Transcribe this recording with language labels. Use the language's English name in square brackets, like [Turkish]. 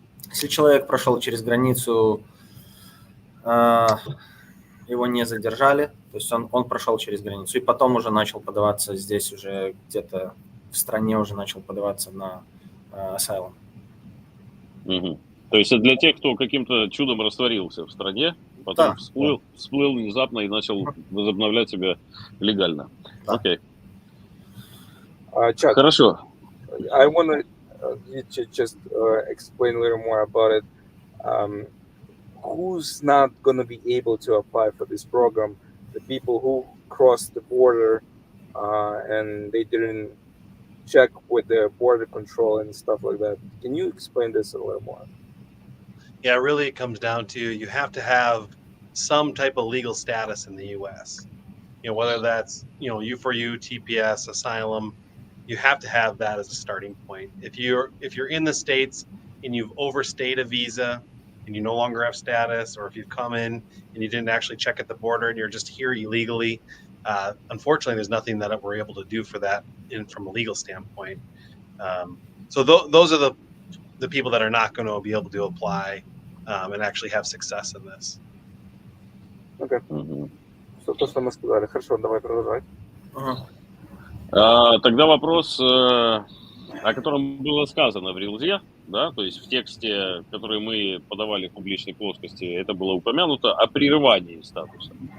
[Russian] Если человек прошел через границу, его не задержали, то есть он прошел через границу, и потом уже начал подаваться здесь, уже где-то в стране уже начал подаваться на asylum. Угу. То есть это для тех, кто каким-то чудом растворился в стране, потом всплыл внезапно и начал возобновлять себя легально. Да. Окей. [English] Chad, [Russian] Хорошо. [English] I want you to just explain a little more about it. Who's not going to be able to apply for this program? The people who crossed the border and they didn't check with the border control and stuff like that. Can you explain this a little more? Yeah, really it comes down to you have to have some type of legal status in the U.S. Whether that's, U4U, TPS, asylum, you have to have that as a starting point. If you're in the States and you've overstayed a visa and you no longer have status, or if you've come in and you didn't actually check at the border and you're just here illegally, unfortunately, there's nothing that we're able to do for that from a legal standpoint. So those are the people that are not going to be able to apply and actually have success in this. [Russian] Okay. То, что мы сказали. Хорошо, давай продолжать. Тогда вопрос, о котором было сказано в Рилзе, да, то есть в тексте, который мы подавали в публичной плоскости, это было упомянуто о прерывании статуса.